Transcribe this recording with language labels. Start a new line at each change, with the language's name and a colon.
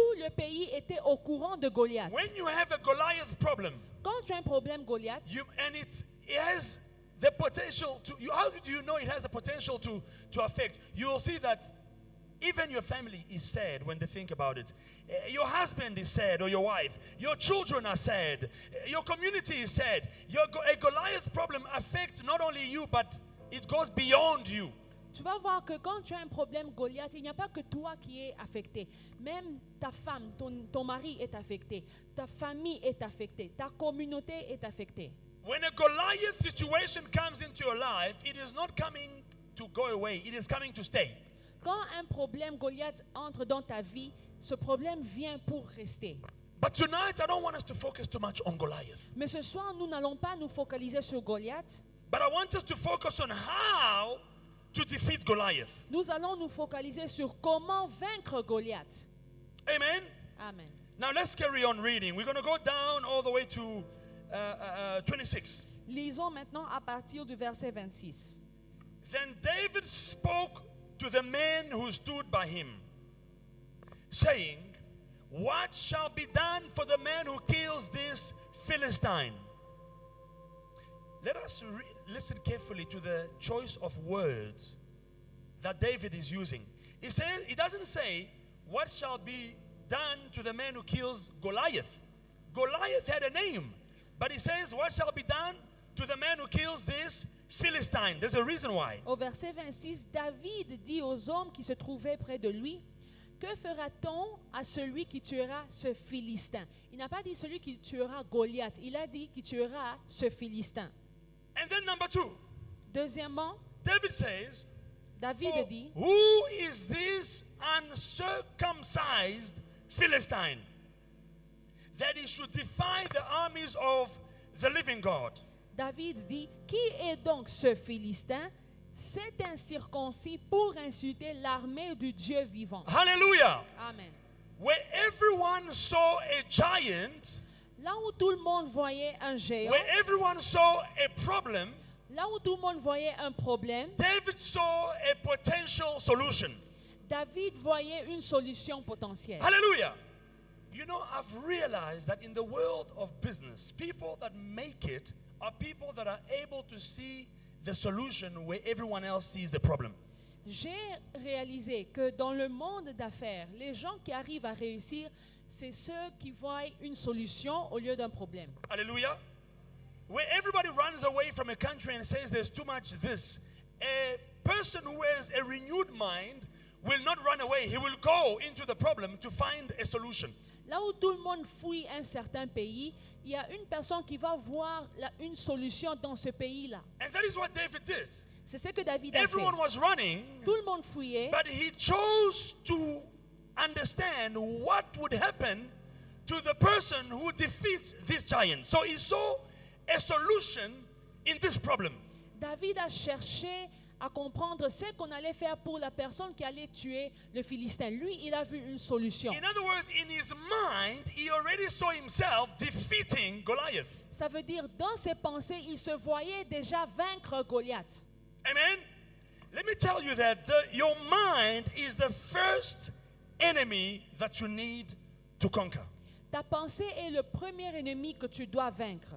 French: pays étaient au courant de Goliath.
English: When you have a Goliath problem,
French: Quand tu as un problème Goliath,
English: and it has the potential to, how do you know it has the potential to affect? You will see that even your family is sad when they think about it. Your husband is sad, or your wife. Your children are sad. Your community is sad. A Goliath problem affects not only you, but it goes beyond you.
French: tu vas voir que quand tu as un problème Goliath, il n'y a pas que toi qui es affecté. Même ta femme, ton mari est affecté. Ta famille est affectée. Ta communauté est affectée.
English: When a Goliath situation comes into your life, it is not coming to go away. It is coming to stay.
French: Quand un problème Goliath entre dans ta vie, ce problème vient pour rester.
English: But tonight, I don't want us to focus too much on Goliath.
French: Mais ce soir, nous n'allons pas nous focaliser sur Goliath.
English: But I want us to focus on how to defeat Goliath.
French: Nous allons nous focaliser sur comment vaincre Goliath.
English: Amen. Amen. Now let's carry on reading. We're going to go down all the way to 26.
French: Lisons maintenant à partir du verset 26.
English: Then David spoke to the men who stood by him, saying, "What shall be done for the man who kills this Philistine?" Let us listen carefully to the choice of words that David is using. He doesn't say, "What shall be done to the man who kills Goliath?" Goliath had a name, but he says, "What shall be done to the man who kills this Philistine?" There's a reason why.
French: Au verset 26, David dit aux hommes qui se trouvaient près de lui, « Que fera-t-on à celui qui tuera ce Philistin ?» Il n'a pas dit celui qui tuera Goliath, il a dit qui tuera ce Philistin.
English: And then number 2,
French: Deuxièmement,
English: David says,
French: David
English: "For
French: dit,
English: who is this uncircumcised Philistine, that he should defy the armies of the living God?"
French: David dit, « Qui est donc ce Philistin, cet incirconcis pour insulter l'armée du Dieu vivant ?»
English: Hallelujah. Amen. Where everyone saw a giant,
French: Là où tout le monde voyait un géant,
English: where everyone saw a problem,
French: là où tout le monde voyait un problème,
English: David saw a potential solution.
French: David voyait une solution potentielle.
English: Hallelujah. You know, I've realized that in the world of business, people that make it are people that are able to see the solution where everyone else sees the problem.
French: J'ai réalisé que dans le monde d'affaires, les gens qui arrivent à réussir, c'est ceux qui voient une solution au lieu d'un problème.
English: Hallelujah. Where everybody runs away from a country and says there's too much this, a person who has a renewed mind will not run away. He will go into the problem to find a solution.
French: Là où tout le monde fuit un certain pays, il y a une personne qui va voir une solution dans ce pays-là.
English: And that is what David did.
French: C'est ce que David a fait.
English: Everyone was running,
French: Tout le monde fuyait,
English: but he chose to understand what would happen to the person who defeats this giant. So he saw a solution in this problem.
French: David a cherché à comprendre ce qu'on allait faire pour la personne qui allait tuer le Philistin. Lui, il a vu une solution.
English: In other words, in his mind, he already saw himself defeating Goliath.
French: Ça veut dire, dans ses pensées, il se voyait déjà vaincre Goliath.
English: Amen. Let me tell you that your mind is the first enemy that you need to conquer.
French: Ta pensée est le premier ennemi que tu dois vaincre.